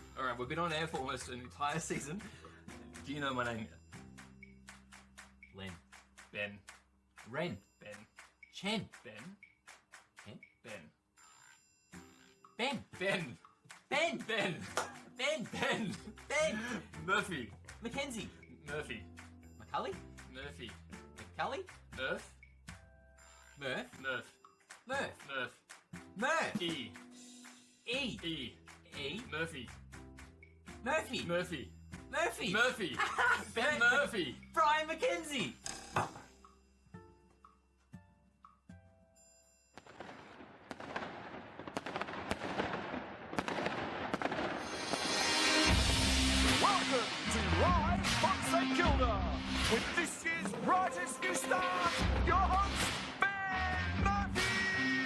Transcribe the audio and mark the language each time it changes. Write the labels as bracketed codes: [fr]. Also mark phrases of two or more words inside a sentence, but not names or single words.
[en] Alright, we've been on air for almost an entire season. Do you know my name yet? Len. Ben. Ren. Ben. Chen. Ben. Ken. Ben. Ben. Ben. Ben. Ben. Ben. Ben. Ben. Murphy. Mackenzie. Murphy. Macaulay. Murphy. Macaulay. Murph. Murph. Murph. Murph. Murph. Murph. E. E. E. E. Murphy. Murphy. Murphy. Murphy. Murphy. Ben Murphy. Brian Mackenzie. Welcome to Live from St Kilda with this year's brightest new star, your host, Ben Murphy!